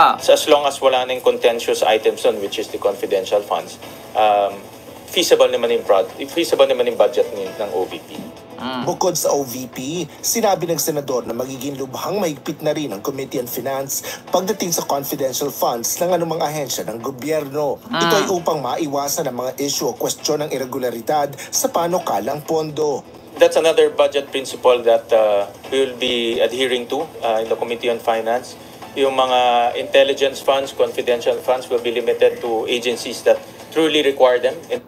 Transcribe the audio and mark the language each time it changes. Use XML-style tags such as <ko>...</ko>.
<en>So as long as</en> <tl>wala nang</tl> <en>contentious items on which is the confidential funds, feasible</en> <tl>naman yung</tl> <en>budget ng OVP.</en> <tl>Bukod sa OVP, sinabi ng senador na magiging lubhang mahigpit na rin ang Committee on Finance pagdating sa confidential funds ng anumang ahensya ng gobyerno. Ito ay upang maiwasan ang mga issue o kwestiyon ng irregularidad sa panukalang pondo.</tl> <en>That's another budget principle that we will be adhering to in the Committee on Finance.</en> <tl>Yung mga</tl> <en>intelligence funds, confidential funds will be limited to agencies that truly require them.</en>